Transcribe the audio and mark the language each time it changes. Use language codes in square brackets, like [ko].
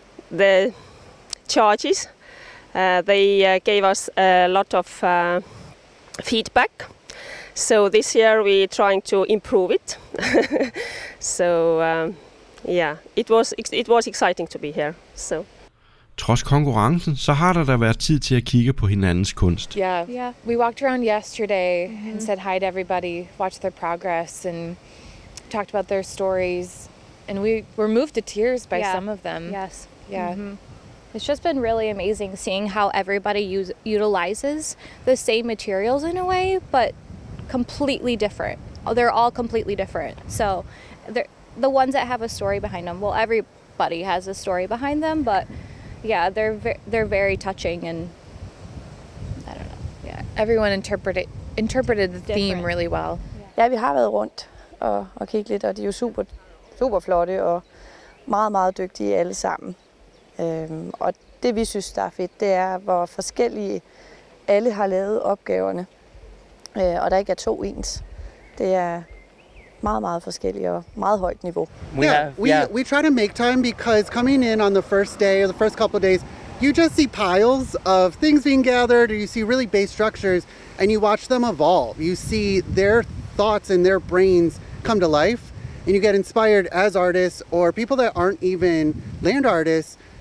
[en] The judges, they gave us a lot of feedback. So this year we're trying to improve it. So yeah, it was exciting to be here. So. [da] Trods konkurrencen, så har der været tid til at kigge på hinandens kunst. [en] Yeah. We walked around yesterday and said hi to everybody, watched their progress and talked about their stories. And we were moved to tears by some of them. Yes. Yeah. It's just been really amazing seeing how everybody utilizes the same materials in a way, but completely different. They're all completely different. So the ones that have a story behind them, well, everybody has a story behind them, but yeah, they're very touching, and I don't know. Yeah, everyone interpreted the theme really well. [da] Ja, vi har været rundt og kigget lidt, og de er jo super flotte og meget, meget dygtige alle sammen. Og det vi synes, der er fedt, det er, hvor forskellige alle har lavet opgaverne, og der ikke er to ens. Det er meget, meget forskellige og meget højt niveau. [en] We try to make time because coming in on the first day or the first couple of days, you just see piles of things being gathered, or you see really base structures, and you watch them evolve. You see their thoughts and their brains come to life, and you get inspired as artists or people that aren't even land artists.